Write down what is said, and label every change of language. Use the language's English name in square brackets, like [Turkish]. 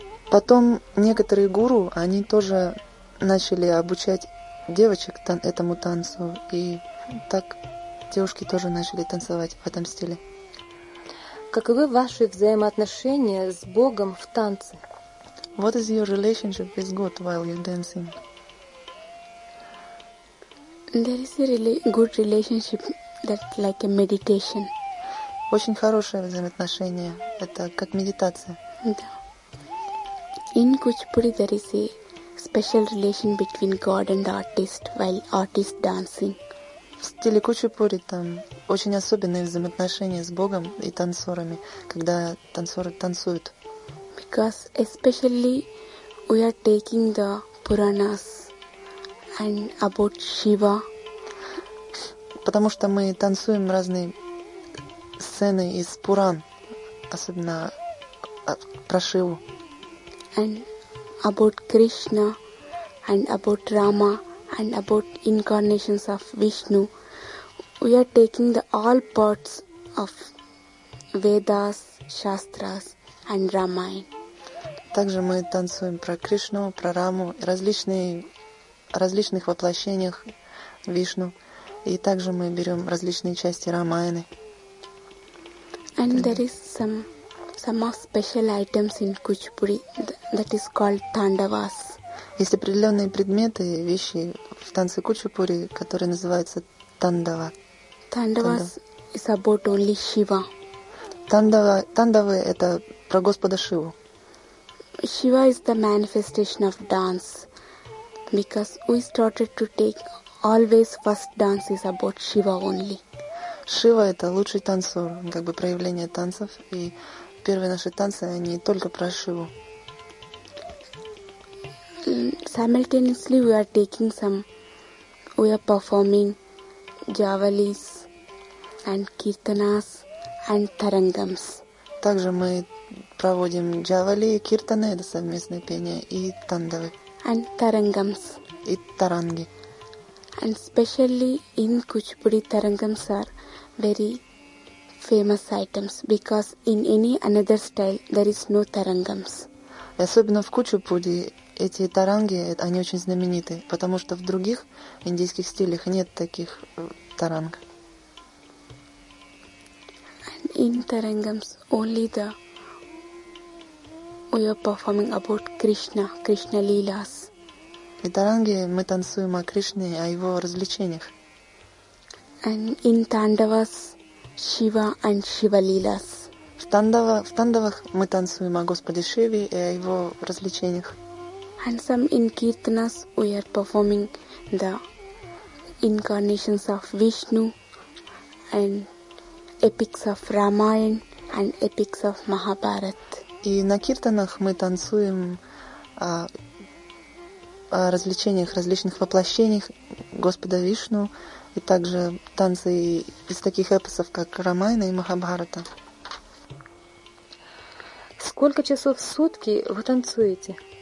[Russian] Потом некоторые гуру, они тоже начали обучать девочек этому танцу, и так девушки тоже начали танцевать в этом стиле. Каковы ваши взаимоотношения с Богом в танце? [English] What is your relationship with God while you're dancing? There is a really good relationship that like a meditation. [Russian] Очень хорошее взаимоотношение. Это как медитация. Да. [English] In Kuchipudi there is a special relation between God and the artist while artist dancing. [Russian] В стиле Кучипури там очень особенные взаимоотношения с Богом и танцорами, когда танцоры танцуют. [English] Because especially we are taking the Puranas and about Shiva. [Russian] Потому что мы танцуем разные сцены из Пуран, особенно про Шиву. [English] And about Krishna and about Rama and about incarnations of Vishnu. We are taking the all parts of Vedas, Shastras and Ramayana. [Russian] Также мы танцуем про Кришну, про Раму, различных воплощениях Вишну. И также мы берем различные части Рамаяны. [English] And there is some special items in Kuchipudi that is called Tandavas. [Russian] Есть определенные предметы, вещи в танце Кучипури, которые называются Тандава. [English] Тандавы is about only Shiva. [Russian] Тандавы это про Господа Шиву. [English] Shiva is the manifestation of dance, because we started to take always first dance is about Shiva only. [Russian] Шива это лучший танцор, как бы проявление танцев, и первые наши танцы они только про Шиву. [English] Simultaneously we are taking some, we are performing javalis. And kirtanas and tarangams. [Russian] Также мы проводим джавали, киртаны, это совместное пение, и тандавы. [English] And tarangams. [Russian] И таранги. [English] And especially in Kuchipudi, tarangams are very famous items because in any another style there is no tarangams. [Russian] И особенно в Кучипуди эти таранги, они очень знамениты, потому что в других индийских стилях нет таких таранг. [English] In tarangams, only the we are performing about Krishna, Krishna lilas. In [Russian] taranги мы танцуем о Кришне, о его развлечениях. [English] And in tandavas, Shiva and Shiva lilas. [Russian] В тандавах мы танцуем о Господе Шиве и о его развлечениях. [English] And some in kirtanas we are performing the incarnations of Vishnu and epics of Ramayana and epics of Mahabharata. [Russian] И на киртанах мы танцуем о развлечениях, различных воплощениях Господа Вишну и также танцы из таких эпосов, как Рамаяна и Махабхарата. Сколько часов в сутки вы танцуете?